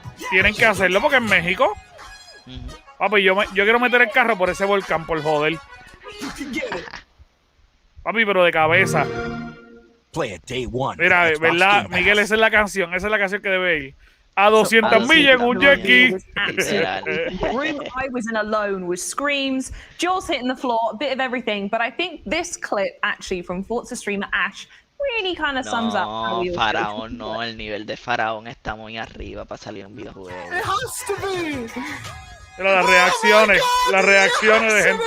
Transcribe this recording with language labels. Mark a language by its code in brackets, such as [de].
[es] Tienen que hacerlo porque en México. Papi, yo quiero meter el carro por ese volcán, por joder. Papi, pero de cabeza. Mira, ¿verdad, Miguel? Esa es la canción que debe ir. A 200 millas en un jet ski. [en] The room I was in alone was screams, jaws hitting the floor, a bit of everything. But I think this clip, actually, from Forza streamer Ash, really kind of sums up how we all [es] Faraón no, el nivel de Faraón está muy arriba para salir un videojuego. [en] It has to be. [es] Pero las reacciones de gente.